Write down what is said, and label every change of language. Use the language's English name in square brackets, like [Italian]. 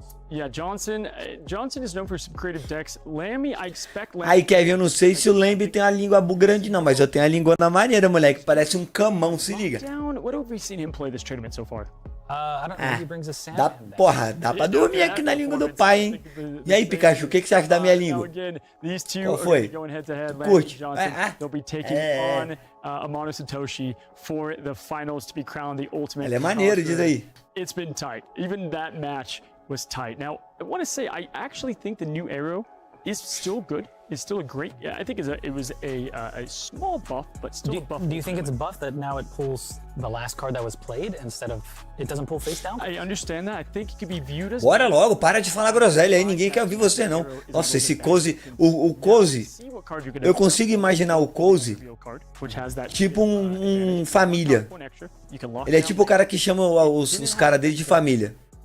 [English] Yeah, Johnson is known for some creative decks. Lammy, I expect Lammy. [Portuguese] Aí, Kevin, eu não sei se o Lamb tem uma língua grande não, mas eu tenho a língua na maneira, moleque. Parece um camão, se liga. [English] What have we seen him play this tournament so far? I don't know if he brings a Sandman back. [Portuguese] Dá pra dormir aqui na língua do pai, hein? E aí, Pikachu, o que você acha da minha língua? Qual foi? Curte? [English] They'll be taking on a Mono Satoshi for the finals to be crowned the ultimate. [Portuguese] Ele é maneiro, diz aí. [English] It's been tight. Even that match was tight. Now, I want to say, I actually think the new Arrow is still good. It's still a great. Yeah, I think it was a small buff, but still a buff. Do you think it's a buff that now it pulls the last card that was played instead of it doesn't pull face down? I understand that. I think it could be viewed as. [Portuguese] Bora logo, para de falar groselha aí, ninguém quer ouvir você não. Nossa, esse Cozy, o Cozy, eu consigo imaginar o Cozy tipo um família. Ele é tipo o cara que chama os caras dele de família.